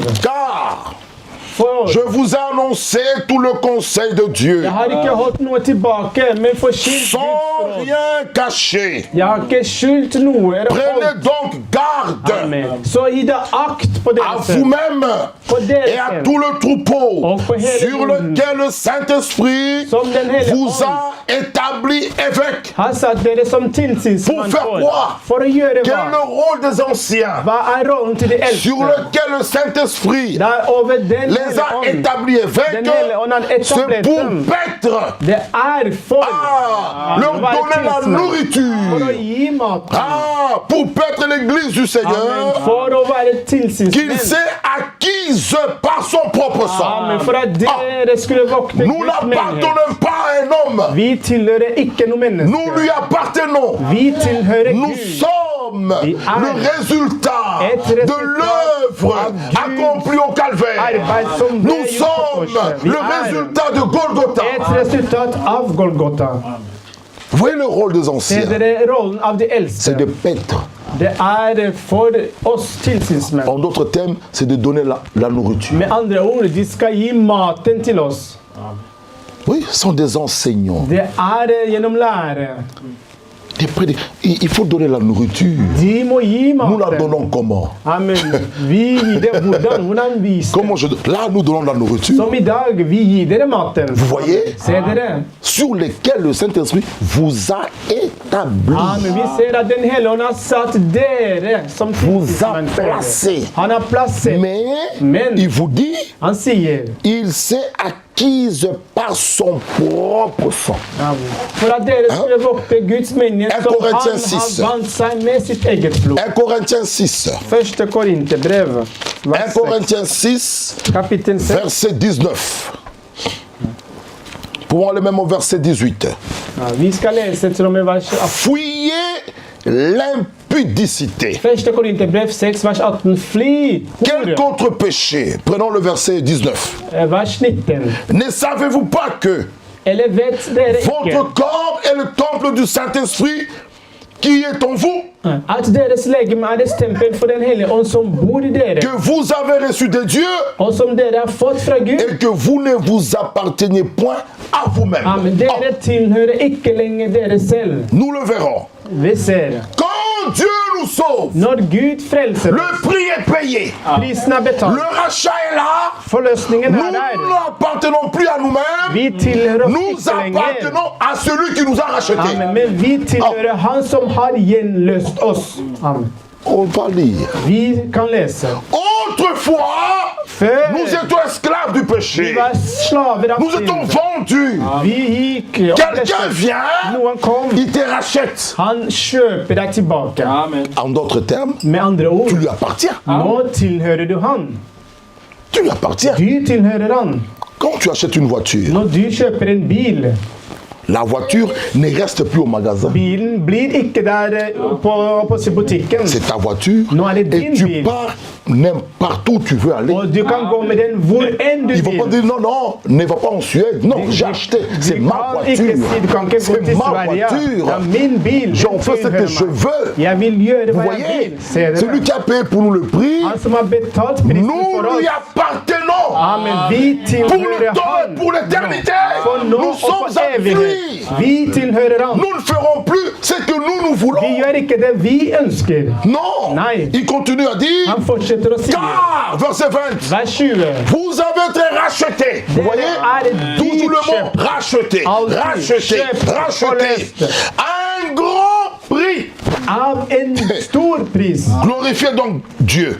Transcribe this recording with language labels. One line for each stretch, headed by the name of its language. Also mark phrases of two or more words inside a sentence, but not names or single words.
French: Car
Norwegian: For
French: je vous ai annoncé tout le conseil de Dieu,
Norwegian: jeg har ikke holdt noe tilbake, men forkynt
French: sans
Norwegian: Guds råd.
French: rien cacher.
Norwegian: Jeg har ikke skjult noe. eller
French: Prenez
Norwegian: holdt.
French: donc garde
Norwegian: Amen. Så gi deg akt på
French: à
Norwegian: dere selv.
French: vous-même
Norwegian: På dere
French: et à
Norwegian: selv.
French: tout le troupeau
Norwegian: Og på hele
French: sur
Norwegian: jorden.
French: lequel le Saint-Esprit
Norwegian: Som den hele
French: vous
Norwegian: ånd
French: a établi évêque.
Norwegian: har satt dere som tilsynsmann
French: Pour faire
Norwegian: for.
French: quoi?
Norwegian: For å gjøre
French: Quel est le
Norwegian: hva?
French: rôle des anciens
Norwegian: Hva er rollen til de
French: sur
Norwegian: eldste?
French: lequel le Saint-Esprit
Norwegian: Det er over den
French: les
Norwegian: hele
French: a
Norwegian: ånd.
French: établis évêques?
Norwegian: Den hele ånd har
French: C'est
Norwegian: etablert
French: pour
Norwegian: dem.
French: paître,
Norwegian: Det er for
French: leur
Norwegian: å være
French: donner la
Norwegian: tilsynsmann. For å
French: nourriture,
Norwegian: gi mat.
French: pour paître l'église du
Norwegian: Amen.
French: Seigneur,
Norwegian: For å være
French: qu'il
Norwegian: tilsynsmenn.
French: s'est acquise par son propre sang.
Norwegian: Amen. For at dere skulle vokte
French: Nous
Norwegian: Guds menighet.
French: n'appartenons pas à un homme,
Norwegian: Vi tilhører ikke noe
French: nous
Norwegian: menneske.
French: lui appartenons.
Norwegian: Vi tilhører
French: Nous
Norwegian: Gud.
French: sommes
Norwegian: Vi er
French: le résultat et de
Norwegian: resultat
French: l'œuvre
Norwegian: av Guds
French: accomplie au calvaire.
Norwegian: arbeid som ble
French: Nous
Norwegian: gjort på
French: sommes
Norwegian: korset. Vi
French: le
Norwegian: er
French: résultat de Golgotha.
Norwegian: et resultat av Golgotha.
French: Vous voyez le rôle des
Norwegian: Ser
French: anciens,
Norwegian: dere rollen av de eldste?
French: c'est de paître.
Norwegian: Det er for oss tilsynsmenn.
French: En d'autres termes, c'est de donner la nourriture.
Norwegian: Med andre ord, de skal gi maten til oss.
French: Oui, ce sont des enseignants.
Norwegian: Det er gjennom lære.
French: Il faut donner la nourriture.
Norwegian: De må gi
French: Nous la
Norwegian: maten.
French: donnons comment?
Norwegian: Amen. Vi gir det hvordan vi
French: Comment là, nous donnons la nourriture.
Norwegian: Som i dag, vi gir dere maten.
French: Vous voyez?
Norwegian: Ser dere?
French: Sur lesquels le Saint-Esprit vous a établi.
Norwegian: Amen. Vi ser at Den hellige ånd har satt dere som
French: Vous a
Norwegian: tilsynsmenn for
French: placé.
Norwegian: dere. Han har plassert.
French: Mais il vous dit,
Norwegian: Han sier
French: il s'est acquise par son propre sang.
Norwegian: for at dere skulle vokte Guds menighet som han
French: Korintiens 6.
Norwegian: har vant seg med sitt eget blod.
French: 1 Corinthiens 6.
Norwegian: Første Korinterbrev,
French: 1 Corinthiens 6,
Norwegian: kapittel 6.
French: verset 19. Pouvons aller même au verset 18.
Norwegian: Ja, vi skal lese til og med vers 18.
French: Fuyez l'impudicité.
Norwegian: Første Korinterbrev 6, vers 18. Fly
French: Quel
Norwegian: hore.
French: contre-péché? Prenons le verset 19.
Norwegian: Vers 19.
French: Ne savez-vous pas que
Norwegian: Eller vet dere ikke
French: votre corps est le temple du Saint-Esprit qui est en vous,
Norwegian: at deres legeme er et tempel for Den hellige ånd som bor i dere,
French: que vous avez reçu de Dieu
Norwegian: og som dere har fått fra Gud?
French: et que vous ne vous appartenez point à vous-même.
Norwegian: Amen. Dere tilhører ikke lenger dere selv.
French: Nous le verrons.
Norwegian: Vi ser.
French: Quand Dieu nous sauve,
Norwegian: Når Gud frelser
French: le
Norwegian: oss,
French: prix est payé.
Norwegian: prisen er betalt,
French: Le rachat est là.
Norwegian: forløsningen
French: Nous
Norwegian: er der.
French: n'appartenons plus à nous-mêmes.
Norwegian: Vi tilhører oss
French: Nous
Norwegian: ikke lenger.
French: appartenons à celui qui nous a rachetés.
Norwegian: Amen. Men vi tilhører Han som har gjenløst oss. Amen.
French: On va lire.
Norwegian: Vi kan lese.
French: Autrefois,
Norwegian: Før
French: nous étions esclaves du
Norwegian: vi
French: péché.
Norwegian: var slaver av
French: Nous étions
Norwegian: synd.
French: vendus.
Norwegian: Vi gikk og ble
French: Quelqu'un
Norwegian: kjøpt.
French: vient,
Norwegian: Noen kom.
French: il te rachète.
Norwegian: Han kjøper deg tilbake.
French: En d'autres termes,
Norwegian: Med andre ord,
French: tu lui appartiens.
Norwegian: nå tilhører du Han.
French: Tu lui appartiens.
Norwegian: Du tilhører Han.
French: Quand tu achètes une voiture,
Norwegian: Når du kjøper en bil,
French: la voiture ne reste plus au magasin.
Norwegian: bilen blir ikke der på butikken.
French: C'est ta voiture
Norwegian: Nå er det
French: et
Norwegian: din
French: tu
Norwegian: bil.
French: pars n'importe où tu veux aller.
Norwegian: Och du kan gå med den hvor enn du
French: Ils vont pas
Norwegian: vill.
French: dire non, non, ne va pas en Suède. Non, j'ai acheté. C'est
Norwegian: Du
French: ma
Norwegian: kan ikke
French: voiture.
Norwegian: si du kan ikke gå
French: C'est
Norwegian: til
French: ma
Norwegian: Sverige. Det
French: voiture.
Norwegian: er min bil.
French: J'en fais ce que je veux.
Norwegian: Jeg vil gjøre
French: Vous
Norwegian: hva jeg
French: voyez,
Norwegian: vil. Ser
French: celui
Norwegian: dere?
French: qui a payé pour nous le prix,
Norwegian: Han som har betalt prisen
French: nous
Norwegian: for
French: lui
Norwegian: oss.
French: appartenons.
Norwegian: Amen. Vi
French: Pour
Norwegian: tilhører
French: le temps et
Norwegian: han.
French: pour l'éternité.
Norwegian: For nå
French: Nous
Norwegian: og for
French: sommes à
Norwegian: evighet.
French: lui.
Norwegian: Vi tilhører han.
French: Nous ne ferons plus ce que nous voulons.
Norwegian: Vi gjør ikke det vi ønsker.
French: Non.
Norwegian: Nei.
French: Il continue à dire,
Norwegian: Han fortsetter å si.
French: car, verset 20,
Norwegian: Vers 20.
French: vous avez été rachetés. Vous voyez, tout le mot racheté, racheté, racheté. Un grand prix.
Norwegian: Av en stor pris.
French: Glorifiez donc Dieu